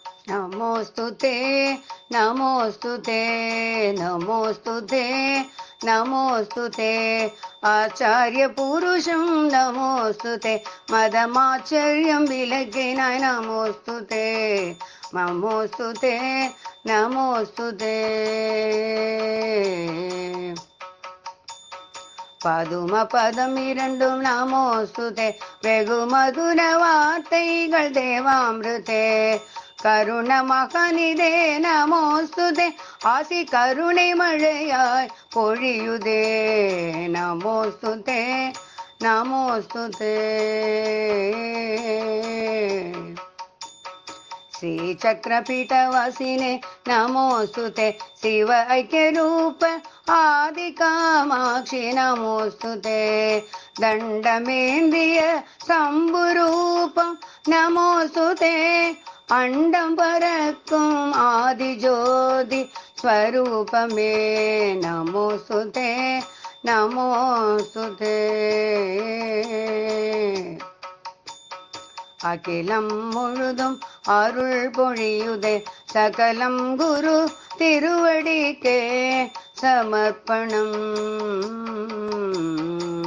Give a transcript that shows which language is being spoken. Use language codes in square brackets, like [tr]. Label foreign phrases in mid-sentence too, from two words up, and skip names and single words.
[sa] नमोस्तुते नमोस्तुते नमोस्तुते नमोस्तुते आचार्य पुरुषं नमोस्तुते मदमाचर्यं विलगिनाय नमोस्तुते नमोस्तुते नमोस्तुते [ta] பதும பதம் இரண்டும் நமோஸ்துதே வெகு மதுர வார்த்தைகள் தேவாமிருதே கருண மகனிதே நமோஸ்துதே ஆசி கருணை மழையாய் பொழியுதே [sa] नमोस्तुते नमोस्तुते श्रीचक्रपीठवासिने नमोस्तुते शिव ऐक्यरूप आदिकामाक्षि नमोस्तुते दण्डमेन्द्रिय शम्भुरूपं नमोस्तुते [ta] அண்டம் பறக்கும் [sa] आदिज्योति स्वरूपमे नमोस्तुते नमोस्तुते [ta] அகிலம் முழுதும் அருள் பொழியுதே சகலம் குரு திருவடிக்கே சமர்ப்பணம்.